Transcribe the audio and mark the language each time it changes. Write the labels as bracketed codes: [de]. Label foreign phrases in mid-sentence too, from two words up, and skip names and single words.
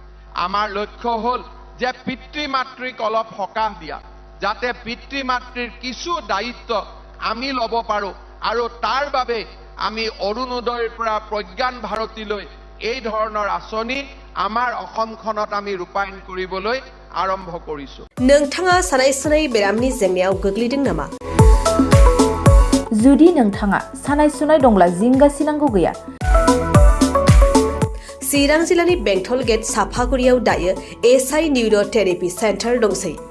[as] আমাৰ লক্ষ্য হ'ল যে পিতৃ মাতৃক অলপ সকাহ দিয়া, যাতে পিতৃ মাতৃৰ কিছু দায়িত্ব আমি ল'ব পাৰো আৰু তাৰ বাবে আমি অৰুণোদয়ৰ পৰা প্ৰজ্ঞান ভাৰতীলৈ এই ধৰণৰ আঁচনি আমাৰ অসমখনত আমি ৰূপায়ণ কৰিবলৈ আৰম্ভ কৰিছো। [brx] नोंथाङा सानाय सुनाय बेरामनि जेंनायाव गोग्लैदों नामा? जुदि नोंथाङा सानाय सुनाय दंब्ला जिंगा सिनांगौ गैया। चिरां जिल्लानि बेंटल गेट साफागुरियाव दायो SI [en] neuro therapy centre [brx] दंसै।